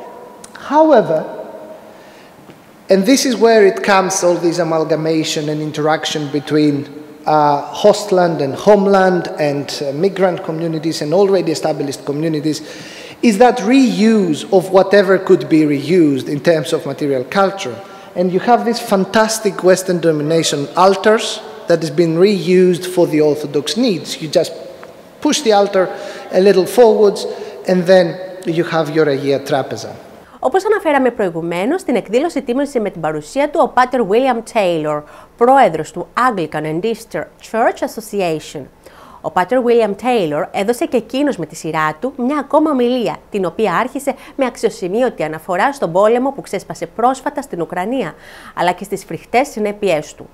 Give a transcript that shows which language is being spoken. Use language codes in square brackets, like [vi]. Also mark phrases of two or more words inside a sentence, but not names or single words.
[en] However, and this is where it comes, all this amalgamation and interaction between hostland and homeland and migrant communities and already established communities, is that reuse of whatever could be reused in terms of material culture. And you have these fantastic Western denomination altars that has been reused for the Orthodox needs. You just push the altar a little forwards and then you have your [el] Αγία Τράπεζα. Όπως αναφέραμε προηγουμένως, στην εκδήλωση τίμησε με την παρουσία του ο Πάτερ William Taylor, πρόεδρος του Anglican and Eastern Church Association. Ο Πάτερ William Taylor έδωσε και εκείνος με τη σειρά του μια ακόμα ομιλία, την οποία άρχισε με αξιοσημείωτη αναφορά στον πόλεμο που ξέσπασε πρόσφατα στην Ουκρανία, αλλά και στις φρικτές συνέπειές του.